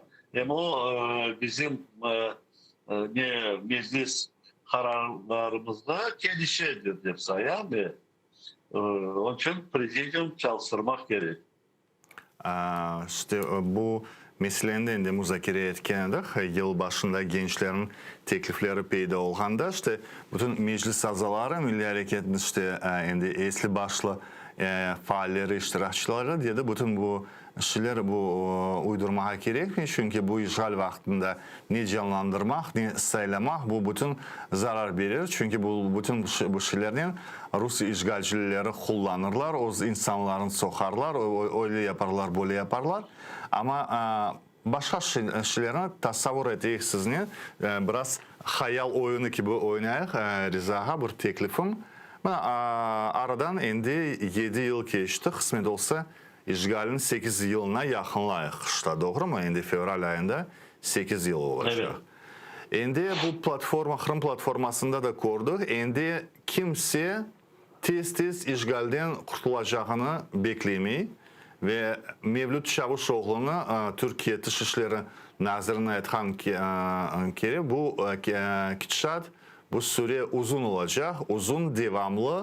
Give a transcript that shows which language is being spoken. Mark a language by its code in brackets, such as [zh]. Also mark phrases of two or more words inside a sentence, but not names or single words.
[crh] Ama o bizim meclis kararlarımızda gelişedir diye sayam ve onun için prezidyum çalıştırmak gerek. İşte bu meseleni de müzakere etkendik. Yıl başında gençlerin teklifleri peyda olganda işte bütün meclis azaları Milli Hareket'in işte endi esli başlı faalleri iştirakçıları diye de bütün bu şeyler bu uydurmağa gerek mi? Çünkü bu işgal vaktinde ne canlandırmak, ne saylamak bu bütün zarar verir. Çünkü bu bütün bu şeylerden Rus işgalcileri kullanırlar, o insanların sokarlar, öyle yaparlar, böyle yaparlar. Ama başka şeylerini tasavvur edeyik sizinle. Biraz hayal oyunu gibi oynayık. Rizaha bir teklifim. Aradan endi 7 yıl geçti. Kısmet olsa işgalin 8 yılına yakınlayıq. İşte doğru mu? Endi fevral ayında 8 yıl olacak. Evet. Endi bu platforma, Kırım platformasında da gördük. Endi kimse tez işgalden kurtulacağını beklemeyi ve Mevlüt Çavuşoğlu'nu Türkiye Dışişleri Nazırı'na etken kere bu gidişat bu süre uzun olacak, uzun devamlı.